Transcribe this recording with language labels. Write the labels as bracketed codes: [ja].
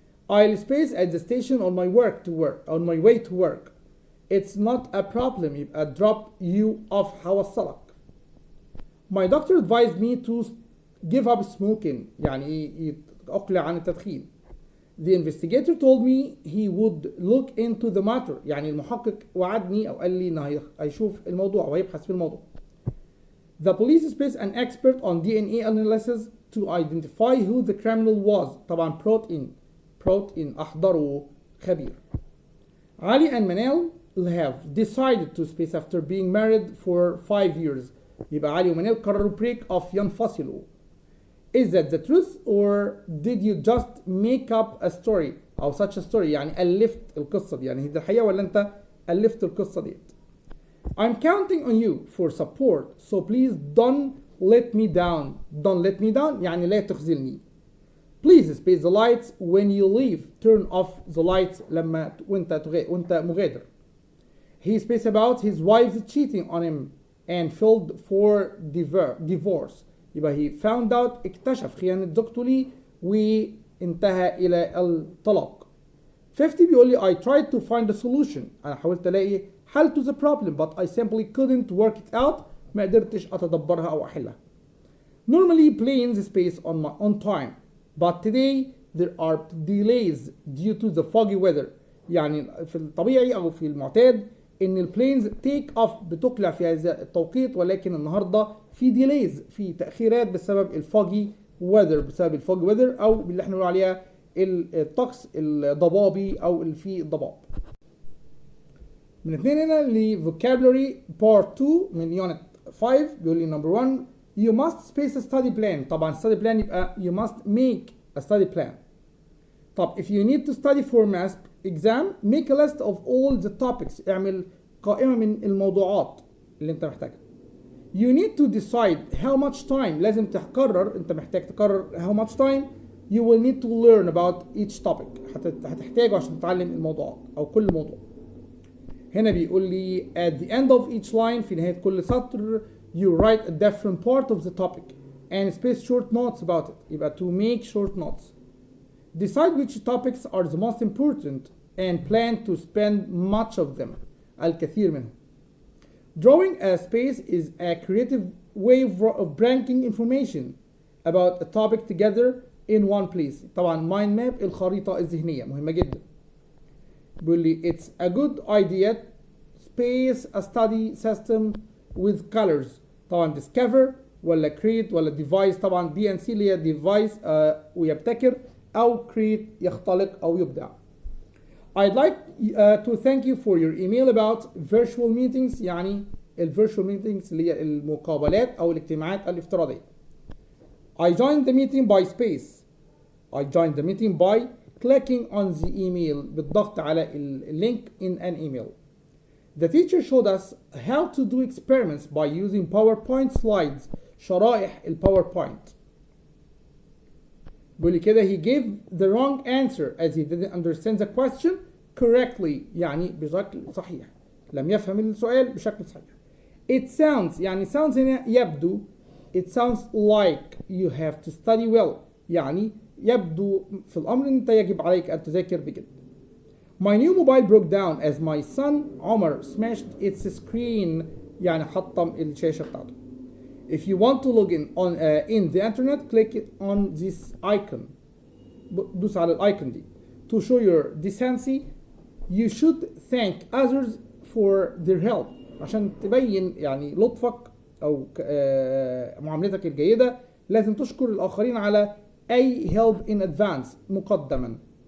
[en] I'll space at the station on my way to work. It's not a problem. [ar] يبقى [en] drop you off [ar] هوصلك. [en] My doctor advised me to give up smoking [ar] يعني أقلع عن التدخين. [en] The investigator told me he would look into the matter. [ar] يعني المحقق وعدني أو قال لي إنه هيشوف الموضوع وهيبحث في الموضوع. [en] The police spaced an expert on DNA analysis to identify who the criminal was. [ar] طبعا [en] brought in [ar] أحضروا خبير. [en] Ali and Manel have decided to space after being married for 5 years. [ar] يبقى علي ومنال قرروا [en] break off [ar] ينفصلوا. [en] Is that the truth or did you just make up a story [ar] أو [en] such a story [ar] يعني ألفت القصة دي يعني هي دي الحقيقة ولا أنت ألفت القصة دي. [en] I'm counting on you for support so please don't let me down [ar] يعني لا تخذلني. [en] Please space the lights when you leave. Turn off the lights [ar] لما وأنت مغادر. [en] He spaced about his wife's cheating on him and filed for divorce. [ar] يبقى [en] he found out [ar] اكتشف خيانة زوجته ليه وانتهى إلى الطلاق. [en] 50 [ar] بيقول لي [en] I tried to find a solution. [ar] أنا حاولت ألاقي حل [en] to the problem but I simply couldn't work it out. [ar] ما قدرتش أتدبرها أو أحلها. [en] Normally planes space on time but today there are delays due to the foggy weather. [ar] يعني في الطبيعي أو في المعتاد إن البلينز تيك أوف بتقلع في هذا التوقيت ولكن النهارده في ديليز في تأخيرات بسبب الفوجي ويذر أو اللي احنا بنقول عليها الطقس الضبابي أو في الضباب. من 2 هنا ل [en] vocabulary part 2 من unit 5 [ar] بيقول لي [en] number 1 you must space a study plan. [ar] طبعا [en] study plan [ar] يبقى [en] you must make a study plan. طب if you need to study for math exam make a list of all the topics. [ar] اعمل قائمة من الموضوعات اللي انت محتاجها. [en] You need to decide how much time. [ar] لازم تقرر انت محتاج تقرر [en] how much time you will need to learn about each topic. [ar] هتحتاجه عشان تتعلم الموضوعات او كل موضوع. هنا بيقول لي [en] at the end of each line [ar] في نهاية كل سطر [en] you write a different part of the topic and space short notes about it. [ar] يبقى [en] to make short notes. Decide which topics are the most important and plan to spend much of them. [ar] الكثير منهم. [en] Drawing a space is a creative way of bringing information about a topic together in one place. [ar] طبعا mind map الخريطة الذهنية مهمة جدا. بيقول لي [en] it's a good idea space a study system with colors. [ar] طبعا discover ولا create ولا devise. طبعا DNC اللي هي devise ويبتكر أو create يختلق أو يبدع. [en] I'd like to thank you for your email about virtual meetings. [ar] يعني virtual meetings اللي هي المقابلات أو الاجتماعات الافتراضية. [en] I joined the meeting by space. I joined the meeting by clicking on the email [ar] بالضغط على اللينك [en] in an email. The teacher showed us how to do experiments by using PowerPoint slides. [ar] شرائح الباوربوينت. بيقول لي كده [en] he gave the wrong answer as he didn't understand the question correctly [ar] يعني بشكل صحيح، لم يفهم السؤال بشكل صحيح. [en] It sounds [ar] يعني [en] sounds [ar] هنا يبدو. [en] It sounds like you have to study well [ar] يعني يبدو في الأمر أن أنت يجب عليك أن تذاكر بجد. [en] My new mobile broke down as my son Omar smashed its screen [ar] يعني حطم الشاشة بتاعته. [en] If you want to log in the internet click on this icon. [ar] دوس على الايكون دي. [en] To show your decency you should thank others for their help. [ar] عشان تبين يعني لطفك أو معاملتك الجيدة لازم تشكر الآخرين على أي [en] help in advance [ar] مقدما.